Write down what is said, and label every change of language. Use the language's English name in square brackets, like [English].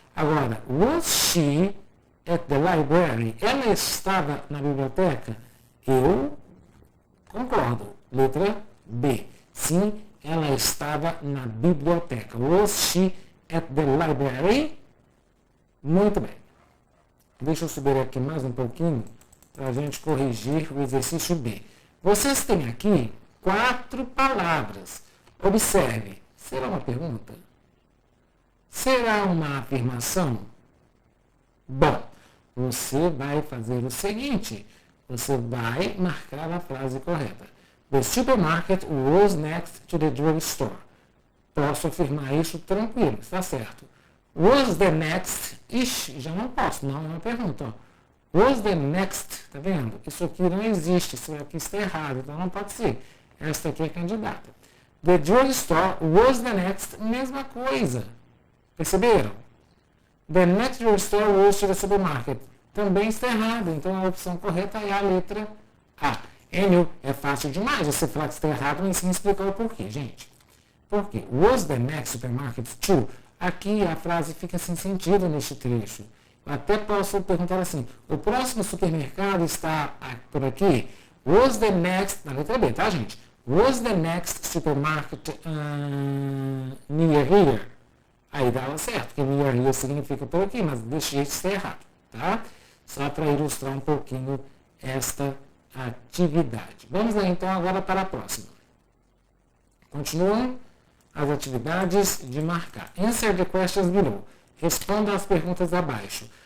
[English] Agora, was she at the library? [Portuguese] Ela estava na biblioteca? Eu concordo. Letra B. Sim, ela estava na biblioteca. [English] Was she at the library? [Portuguese] Muito bem. Deixa eu subir aqui mais um pouquinho para a gente corrigir o exercício B. Vocês têm aqui 4 palavras. Observe. Será uma pergunta? Será uma afirmação? Bom, você vai fazer o seguinte. Você vai marcar a frase correta. [English] The supermarket was next to the drugstore. [Portuguese] Posso afirmar isso tranquilo, está certo. [English] Was the next? [Portuguese] Ixi, já não posso, não é uma pergunta. Ó. [English] Was the next? [Portuguese] Tá vendo? Isso aqui não existe, isso aqui está errado, então não pode ser. Esta aqui é candidata. [English] The drugstore was the next, [Portuguese] mesma coisa. Perceberam? [English] The next drugstore was to the supermarket. [Portuguese] Também está errado, então a opção correta é a letra A. Enio, é fácil demais você falar que está errado, mas sem explicar o porquê, gente. Por quê? [English] Was the next supermarket to? [Portuguese] Aqui a frase fica sem sentido neste trecho. Eu até posso perguntar assim, o próximo supermercado está por aqui? [English] Was the next, [Portuguese] na letra B, tá, gente? [English] Was the next supermarket near here? [Portuguese] Aí dava certo, porque [English] near here [Portuguese] significa por aqui, mas desse jeito está errado, tá? Só para ilustrar um pouquinho esta atividade. Vamos lá então agora para a próxima. Continuam as atividades de marcar. [English] Answer the questions below. [Portuguese] Responda as perguntas abaixo.